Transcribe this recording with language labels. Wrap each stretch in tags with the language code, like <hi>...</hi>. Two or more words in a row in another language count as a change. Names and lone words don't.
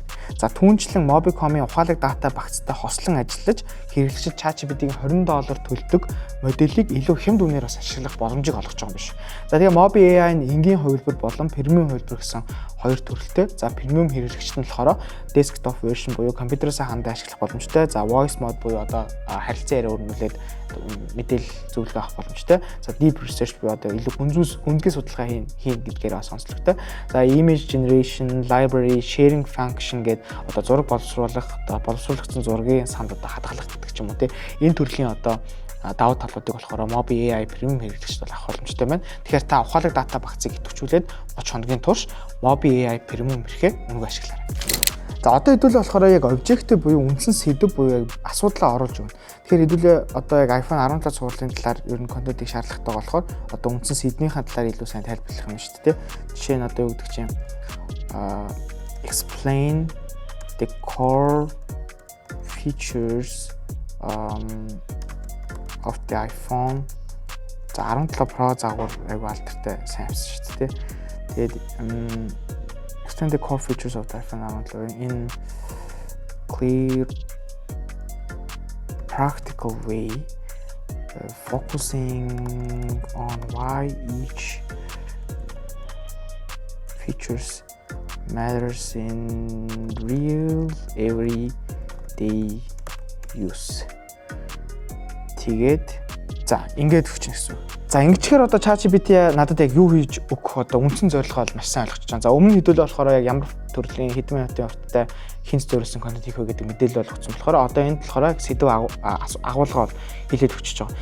<mn>За түүнчлэн Mobicom-ийн ухаалаг дата багцтай хослон ажиллаж хэрэглэгчид ChatGPT-ийн $20 төлдөг модулийг илүү хямд үнээр бас ашиглах боломжийг олгож байгаа юм биш. За тэгээ Mobi AI нь энгийн хувилбар болон премиум хувилбар гэсэн хоёр төрөлтэй. За премиум хэрэглэгчид нь болохоор</mn> <en>desktop version</en> <mn>буюу компьютерээс хандаа ашиглах боломжтой. За</mn> <en>voice mode</en> <mn>буюу одоо харилцан яриа өрнүүлээд мэдээлэл зөвлөгөө авах боломжтой. За</mn> <en>deep research</en> <mn>буюу одоо илүү гүнзгий судалгаа хийн гэдгээр бас онцлогтой. За</mn> <en>image generation, library, sharing function</en> <mn>гэдэг одоо зураг боловсруулагдсан зургийн санд одоо хадгалах гэдэг ч юм уу энэ төрлийн одоо давуу талуудыг болохоор Mobi AI премиум хэрэглэгчд бол авах боломжтой байна. Тэгэхээр та ухаалаг дата багцыг идэвхжүүлээд 30 хоногийн турш Mobi AI премиум хэрэгээ үнэгүй ашиглаарай. За одоо хэдүүлээ болохоор яг objective буюу үндсэн сэдв буюу асуудлаа оруулж өгнө. Тэгэхээр хэдүүлээ одоо яг iPhone 17 сургуулийн талаар ер нь контентыг шаардлагатай болохоор одоо үндсэн сэдвийнхаа талаар илүү сайн тайлбарлах юм шүү дээ. Жишээ нь одоо юу гэдэг чинь</mn> <en>explain the core features of the iPhone.</en> <mn>За 17 Pro загвар айгүй алдартай сайн авсан шүү дээ.</mn> <en>Тэгээд explain the core features of the iPhone 17 in clear practical way, focusing on why each features matters in real everyday use.</en> <mn>Тэгээд за ингээд өгч гэсэн. За ингэчээр одоо ChatGPT надад яг юу хийж өгөх одоо үндсэн зорилгоо маш сайн ойлгож байгаа. За өмнө хэдүүлээ болохоор яг ямар төрлийн хэдэн минутын урттай хинц зориулсан контент хийх вэ гэдэг мэдээлэл болгоцсон болохоор одоо энд болохоор сэдв агуулга бол хэлээд өгч байгаа.</mn>